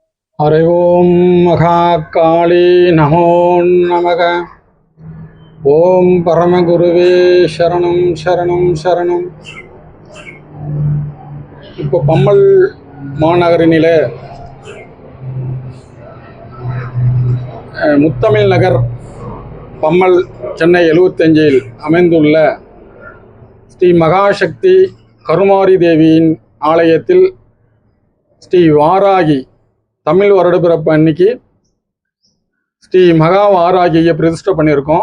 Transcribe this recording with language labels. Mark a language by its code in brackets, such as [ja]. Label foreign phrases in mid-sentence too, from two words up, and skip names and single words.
[sa] हरे ओम महाकाली नमो नमः। ओम परम गुरुवे शरणम शरणम शरणम। [ta] இப்போ பம்மல் மாநகரினில முத்தமிழ் நகர் பம்மல் சென்னை 75 அமைந்துள்ள ஸ்ரீ மகாசக்தி கருமாரி தேவியின் ஆலயத்தில் ஸ்ரீ வாராகி தமிழ் வருடப்பிறப்பு அன்னைக்கு ஸ்ரீ மகா வாராகியை பிரதிஷ்டை பண்ணியிருக்கோம்.